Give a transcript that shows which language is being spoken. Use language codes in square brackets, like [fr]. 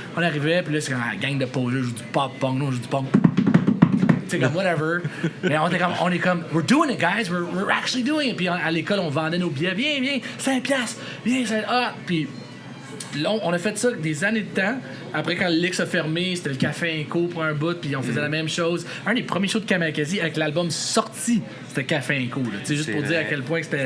[fr] On arrivait, puis là, c'est comme la gang de poseurs, joue du pop-punk, nous, on joue du punk. C'est comme whatever. Mais on est comme, [en] we're doing it, guys. We're actually doing it. [fr] Puis à l'école, on vendait nos billets. Viens, 5$. Viens, Puis là, on a fait ça des années de temps. Après, quand le Lix a fermé, c'était le Café Inco pour un bout, puis on faisait la même chose. Un des premiers shows de Kamikaze avec l'album sorti, c'était Café Inco. C'est juste pour dire à quel point que c'était...